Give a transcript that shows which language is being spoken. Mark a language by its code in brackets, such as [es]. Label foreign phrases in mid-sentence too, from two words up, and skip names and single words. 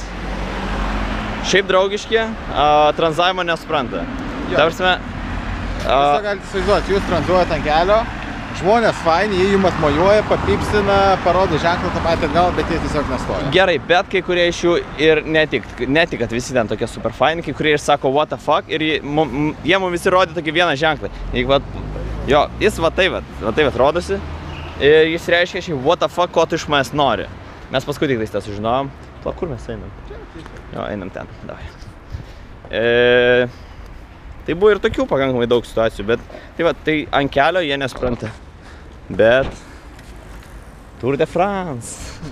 [lt] Šiaip draugiški, tranzavimo nesupranta. Ta prasme... Visą galite įsivaizduoti, jūs tranzuojate ant kelio, žmonės faini, jie jums mojuoja, papipsina, parodo ženklą tą patį atgal, bet jie tiesiog nestoja. Gerai, bet kai kurie iš jų ir ne tik, kad visi ten tokie super faini, kai kurie ir sako [en] what the fuck [lt] ir jie mums visi rodė tokį vieną ženklą. Jis va taip rodosi ir jis reiškia šiai [en] what the fuck, [lt] ko tu iš manęs nori. Mes paskui tik tą sužinojom. Kur mes einam? Einam ten, davai. Tai buvo ir tokių pakankamai daug situacijų, bet tai ant kelio jie nespranta. Bet Tour de France.